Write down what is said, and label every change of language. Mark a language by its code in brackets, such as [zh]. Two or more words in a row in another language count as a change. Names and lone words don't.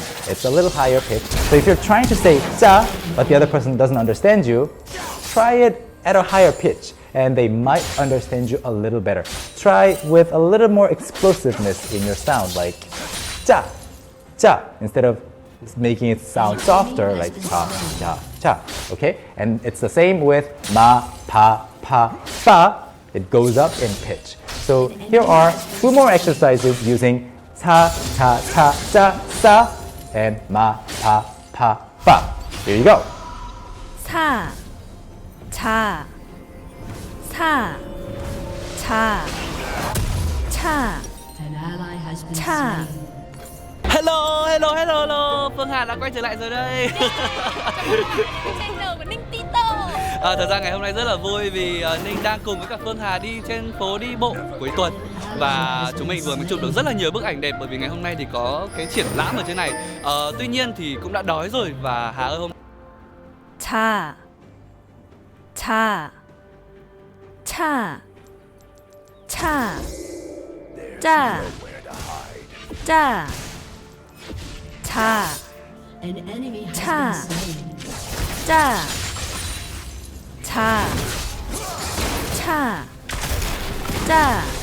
[en] It's a little higher pitch. So if you're trying to say cha, but the other person doesn't understand you, try it at a higher pitch, and they might understand you a little better. Try with a little more explosiveness in your sound, like cha, cha, instead of making it sound softer, like cha, cha, cha. Okay? And it's the same with ma, pa, pa, pa. It goes up in pitch. So here are two more exercises using cha, cha, cha, cha, sa, and ma, pa, pa, pa. Here you go. [ko] 사, 차, 사, 차, 차, 차. [en] Hello, hello, hello, hello. [vi] Phương Hà đã quay trở lại rồi đây. Channel của Ninh Tito. Thật ra ngày hôm nay rất là vui vì Ninh đang cùng với cả Phương Hà đi trên phố đi bộ cuối tuần. Và chúng mình vừa mới chụp được rất là nhiều bức ảnh đẹp bởi vì ngày hôm nay thì có cái triển lãm ở trên này. Tuy nhiên thì cũng đã đói rồi và Hà ơi hôm [ko] 차, 차, 차, 차, 짜, 짜, 차, 차, 짜, 차, 차, 짜,